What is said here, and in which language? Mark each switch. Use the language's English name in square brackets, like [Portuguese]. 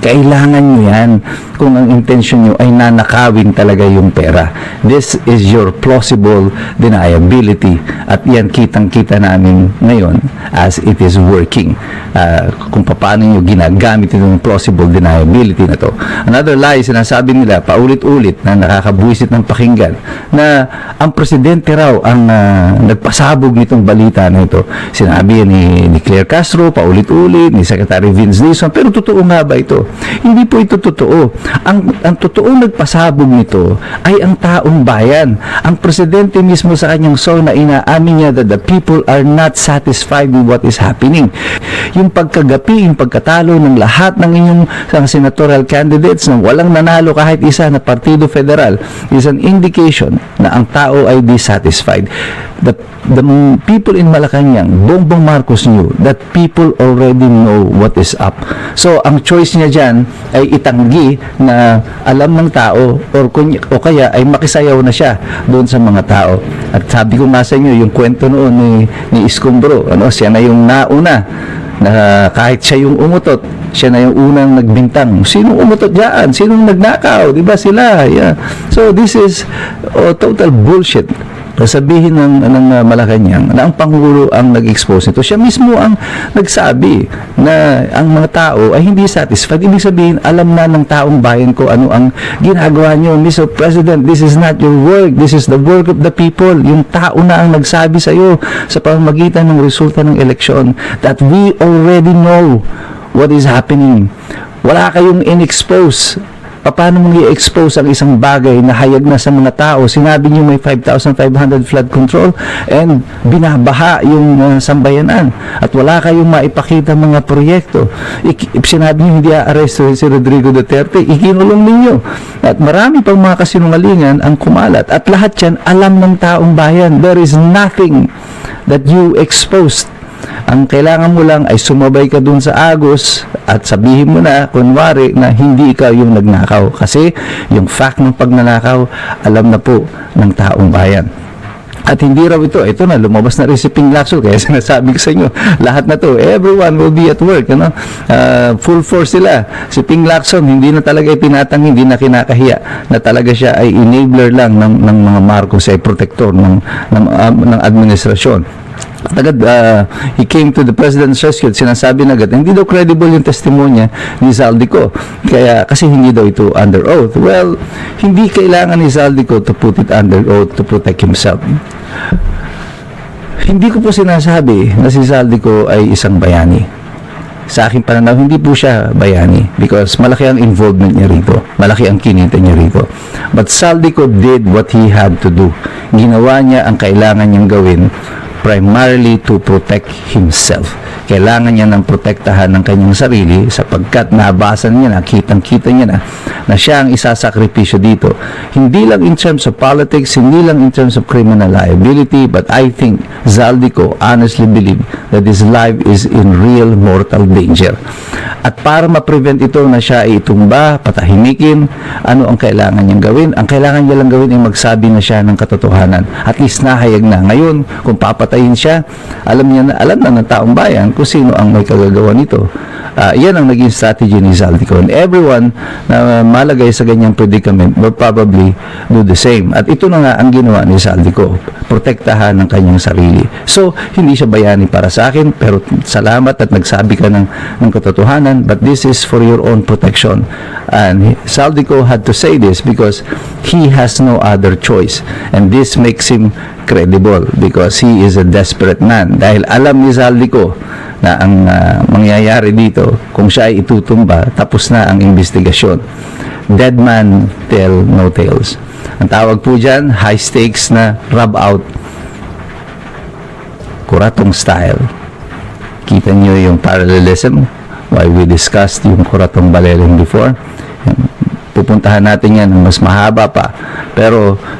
[Filipino] Kailangan nyo yan kung ang intention nyo ay nanakawin talaga yung pera. [English] This is your plausible deniability, [Filipino] at yan kitang-kita namin ngayon [English] as it is working. [Filipino] Kung paano nyo ginagamit yung plausible deniability na to. [English] Another lie, [Filipino] sinasabi nila paulit-ulit na nakakabwisit ng pakinggan na ang presidente raw ang nagpasabog nitong balita na ito. Sinabi ni Claire Castro paulit-ulit, ni Secretary Vince Dizon, pero totoo nga ba ito? Hindi po ito totoo. Ang totoong nagpasabog nito ay ang taong bayan. Ang presidente mismo sa kanyang song na inaamin niya [English] that the people are not satisfied with what is happening. [Filipino] Yung pagkagapi, yung pagkatalo ng lahat ng inyong senatorial candidates na walang nanalo kahit isa na partido federal [English] is an indication [Filipino] na ang tao ay dissatisfied. [English] The people in Malacanang, Bongbong Marcos knew that people already know what is up. [Filipino] So, ang choice niya dyan ay itanggi na alam ng tao o kaya ay makisayaw na siya doon sa mga tao. At sabi ko nga sa inyo, yung kwento noon ni Escombro, siya na yung nauna na kahit siya yung umutot, siya na yung unang nagbintang. Sinong umutot diyan? Sinong nagnakaw? Diba sila? Yeah. [English] So, this is total bullshit. [Filipino] Sabihin ng Malacanang na ang Pangulo ang nag-expose nito. Siya mismo ang nagsabi na ang mga tao ay hindi satisfied. Ibig sabihin, alam na ng taong bayan ko ano ang ginagawa nyo. [English] Mr. President, this is not your work. This is the work of the people. [Filipino] Yung tao na ang nagsabi sa iyo sa pamamagitan ng resulta ng eleksyon [English] that we already know what is happening. [Filipino] Wala kayong in-expose. Paano mong i-expose ang isang bagay na hayag na sa mga tao? Sinabi niyo may 5,500 flood control and binabaha yung sambayanan at wala kayong maipakita mga proyekto. Sinabi niyo hindi aaresto si Rodrigo Duterte, ikinulong ninyo. At marami pang mga kasinungalingan ang kumalat. At lahat yan alam ng taong bayan. [English] There is nothing that you exposed. [Filipino] Ang kailangan mo lang ay sumabay ka dun sa Agos at sabihin mo na, kunwari, na hindi ikaw yung nagnakaw. Kasi yung fact ng pagnanakaw, alam na po ng taong bayan. At hindi raw ito na, lumabas na rin si Ping Lacson. Kaya sinasabi ko sa inyo, lahat na to, [English] everyone will be at work. Full force [Filipino] sila. Si Ping Lacson, hindi na talaga itinatang, hindi na kinakahiya na talaga siya ay enabler lang ng mga Marcos, ay protector ng administrasyon. Agad, [English] he came to the President's rescue. [Filipino] Sinasabi na agad, hindi daw credible yung testimonya ni Zaldico. Kasi hindi daw ito [English] under oath. Well, [Filipino] hindi kailangan ni Zaldico [English] to put it under oath to protect himself. [Filipino] Hindi ko po sinasabi na si Zaldico ay isang bayani. Sa aking pananaw, hindi po siya bayani because malaki ang involvement niya rito. Malaki ang kinita niya rito. [English] But Zaldico did what he had to do. [Filipino] Ginawa niya ang kailangan niyang gawin [English] primarily to protect himself. [Filipino] Kailangan niya ng protektahan ng kanyang sarili sapagkat nabasa niya na, kitang-kita niya na siya ang isasakripisyo dito. Hindi lang [English] in terms of politics, hindi lang in terms of criminal liability, but I think Zaldico honestly believe that his life is in real mortal danger. [Filipino] At para ma-prevent ito na siya ay itumba, patahimikin, ano ang kailangan niyang gawin? Ang kailangan niya lang gawin ay magsabi na siya ng katotohanan. At least nahayag na. Ngayon, kung papatayin siya, alam na ng taong bayan kung sino ang may kagagawa nito. Yan ang naging [English] strategy ni Zaldico. And everyone [Filipino] na malagay sa ganyang [English] predicament will probably do the same. [Filipino] At ito na nga ang ginawa ni Zaldico. Protektahan ng kanyang sarili. So, hindi siya bayani para sa akin, pero salamat at nagsabi ka ng katotohanan, [English] but this is for your own protection. And Zaldico had to say this because he has no other choice. And this makes him credible because he is a desperate man. [Filipino] Dahil alam ni Zaldico na ang mangyayari dito, kung siya ay itutumba, tapos na ang investigasyon. [English] Dead man tell no tales. [Filipino] Ang tawag po dyan, [English] high stakes [Filipino] na rub out. Kuratong style. Kita nyo yung parallelism [English] why we discussed [Filipino] yung Kuratong Baleling before. Pupuntahan natin yan mas mahaba pa. Pero